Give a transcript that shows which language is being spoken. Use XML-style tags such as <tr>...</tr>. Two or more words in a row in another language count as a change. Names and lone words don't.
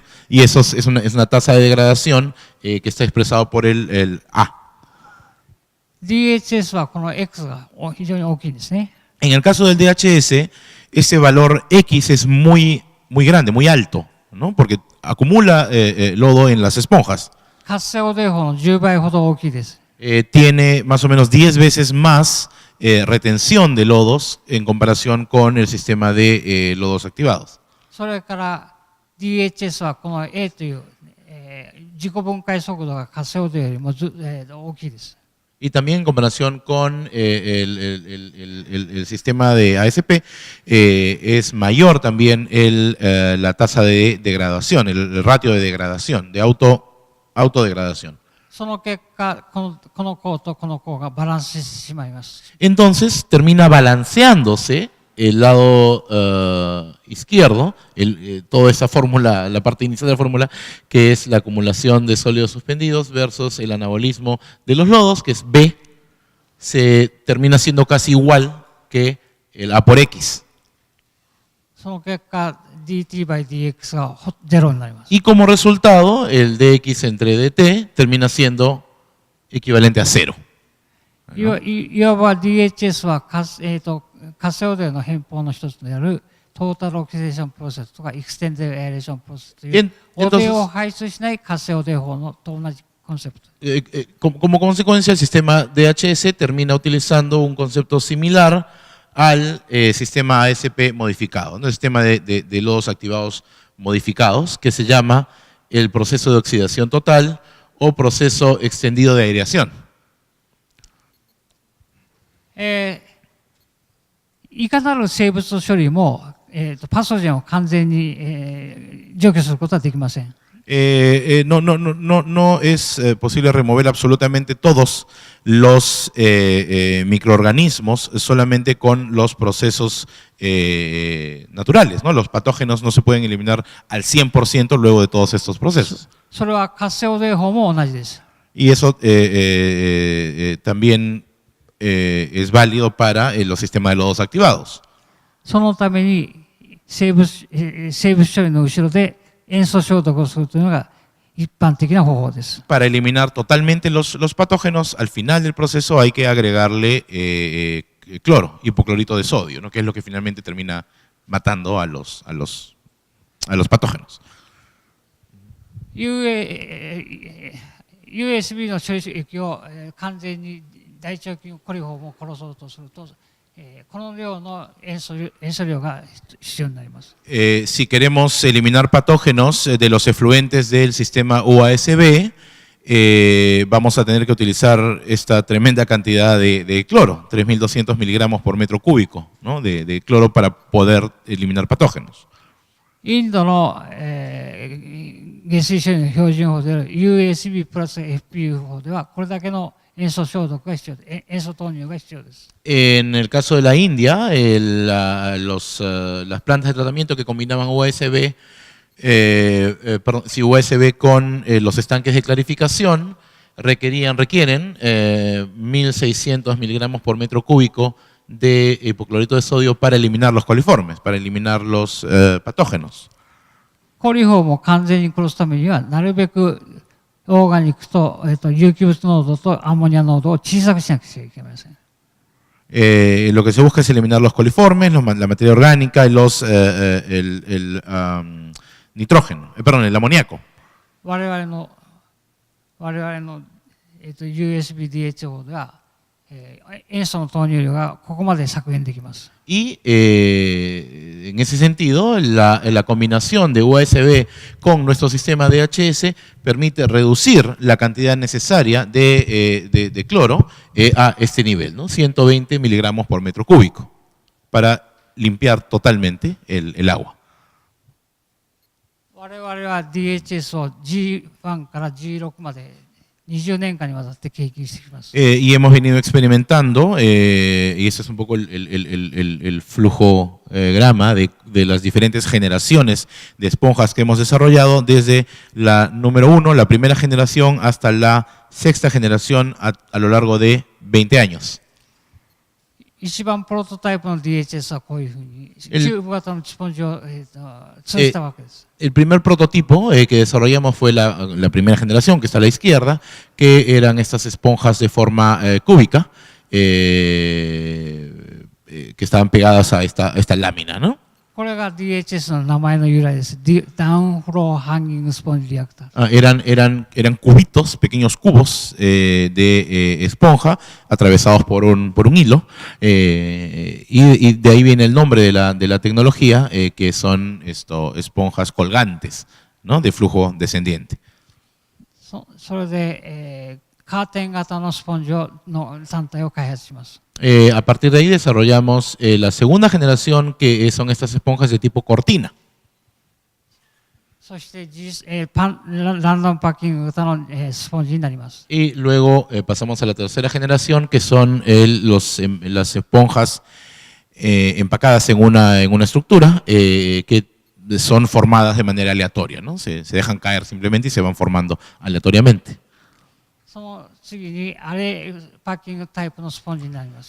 <es>Y eso es una tasa de degradación que está expresado por el A.</es> <ja>DHS はこの X が非常に大きいんですね。</ja> <es>En el caso del DHS, ese valor X es muy grande, muy alto, ¿no? Porque acumula lodo en las esponjas.</es> <ja>活性汚泥法の10倍ほど大きいです。</ja> <es>Tiene más o menos 10 veces más retención de lodos en comparación con el sistema de lodos activados.</es> <ja>それから DHS はこの A という、自己分解速度が活性汚泥よりも大きいです。</ja> <es>Y también en comparación con el sistema de ASP, es mayor también la tasa de degradación, el ratio de degradación, de autodegradación.</es> <ja>その結果、この項とこの項がバランスしてしまいます。</ja> <es>Entonces termina balanceándose el lado izquierdo, toda esa fórmula, la parte inicial de la fórmula, que es la acumulación de sólidos suspendidos versus el anabolismo de los lodos, que es B, se termina siendo casi igual que el A por X.</es> <ja>その結果、</ja> <en>dt by dx</en> <ja>が0になります。</ja> <es>Y como resultado, el dx entre dt termina siendo equivalente a 0.</es> <ja>いわば DHS は活性汚泥の変法の一つであるトータルオキシデーションプロセスとかエクステンデエアレーションプロセスという汚泥を排出しない活性汚泥法と同じコンセプト。</ja> <es>Como consecuencia, el sistema DHS termina utilizando un concepto similar al sistema ASP modificado, ¿no? El sistema de lodos activados modificados, que se llama el proceso de oxidación total o proceso extendido de aireación.</es> <ja>いかなる生物処理も、パソジェンを完全に除去することはできません。</ja> <es>No es posible remover absolutamente todos los microorganismos solamente con los procesos naturales, ¿no? Los patógenos no se pueden eliminar al 100% luego de todos estos procesos.</es> <ja>それは活性汚泥法も同じです。</ja> <es>Y eso también es válido para los sistemas de lodos activados.</es> <ja>そのために生物処理の後ろで塩素消毒をするというのが一般的な方法です。</ja> <es>Para eliminar totalmente los patógenos, al final del proceso hay que agregarle cloro, hipoclorito de sodio, ¿no? Que es lo que finalmente termina matando a los patógenos.</es> <ja>USB の処理液を完全に大腸菌コリホームを殺そうとすると、この量の塩素量が必要になります。</ja> <es>Si queremos eliminar patógenos de los efluentes del sistema USB, vamos a tener que utilizar esta tremenda cantidad de cloro, 3.200 miligramos por metro cúbico, ¿no? de cloro para poder eliminar patógenos.</es> <ja>インドの、下水処理の標準法である USB プラス FPU 法ではこれだけの塩素消毒が必要で、塩素投入が必要です。</ja> <es>En el caso de la India, las plantas de tratamiento que combinaban USB, USB con los estanques de clarificación requieren 1.600 miligramos por metro cúbico de hipoclorito de sodio para eliminar los coliformes, para eliminar los patógenos.</es> <ja>コリホームを完全に殺すためにはなるべくオーガニックと、有機物濃度とアンモニア濃度を小さくしなくちゃいけません。</ja> <es>Lo que se busca es eliminar los coliformes, la materia orgánica y el nitrógeno, el amoníaco.</es> <ja>我々の、USB-DHO では、塩素の投入量がここまで削減できます。</ja> <es>Y en ese sentido, la combinación de USB con nuestro sistema DHS permite reducir la cantidad necesaria de cloro a este nivel, ¿no? 120 miligramos por metro cúbico, para limpiar totalmente el agua.</es> <ja>我々は DHS を G1 から G6 まで20年間にわたって経験してきます。</ja> <es>Y hemos venido experimentando, y ese es un poco el flujo grama de las diferentes generaciones de esponjas que hemos desarrollado, desde la número 1, la primera generación, hasta la sexta generación a lo largo de 20 años.</es> <ja>一番プロトタイプの DHS はこういうふうにキューブ型のスポンジを通じたわけです。</ja> <es>El primer prototipo que desarrollamos fue la primera generación, que está a la izquierda, que eran estas esponjas de forma cúbica, que estaban pegadas a esta lámina, ¿no?</es> <ja>これが DHS の名前の由来です。ダウンフローハンギングスポンジリアクター。</ja> <es>Eran cubitos, pequeños cubos de esponja atravesados por un hilo, y de ahí viene el nombre de la tecnología, que son esponjas colgantes, ¿no? De flujo descendiente.</es> <ja>それで、カーテン型のスポンジの単体を開発します。</ja> <es>A partir de ahí desarrollamos la segunda generación, que son estas esponjas de tipo cortina.</es> <ja>そして、ランダムパッキング型のスポンジになります。</ja> <es>Y luego pasamos a la tercera generación, que son las esponjas empacadas en una estructura, que son formadas de manera aleatoria, ¿no? Se dejan caer simplemente y se van formando aleatoriamente.</es> <ja>その次にアレパッキングタイプのスポンジになります。</ja>